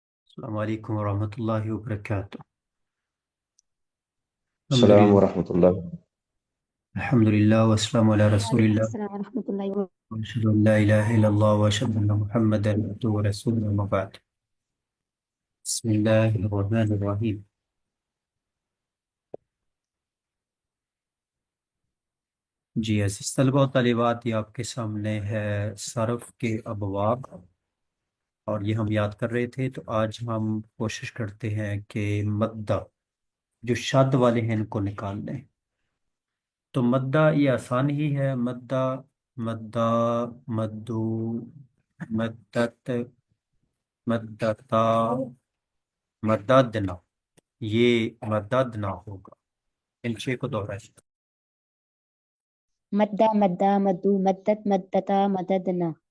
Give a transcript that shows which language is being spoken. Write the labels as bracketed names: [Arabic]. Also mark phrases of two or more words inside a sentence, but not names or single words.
[Arabic] السلام علیکم ورحمۃ اللہ وبرکاتہ۔ الحمد السلام للہ ورحمۃ اللہ۔ الحمد للہ والسلام علی رسول وعلیکم اللہ السلام ورحمۃ اللہ وبرکاتہ۔ واشهد ان لا الہ الا اللہ واشهد ان محمدا عبدہ ورسولہ اما بعد۔ بسم اللہ الرحمن الرحیم۔ [Urdu] جی عزیز طلبہ و طالبات، یہ آپ کے سامنے ہے صرف کے ابواب، اور یہ ہم یاد کر رہے تھے۔ تو آج ہم کوشش کرتے ہیں کہ مدہ جو شاد والے ہیں ان کو نکال لیں۔ تو مدہ یہ آسان ہی ہے، [Arabic] مدہ، مدہ، مدو، مدت، مدتا، مددنا، [Urdu] یہ مددنا ہوگا۔ ان چھ کو دوہرائیں۔ [Arabic] مدہ مدہ مدو مدت مدتا مددنا۔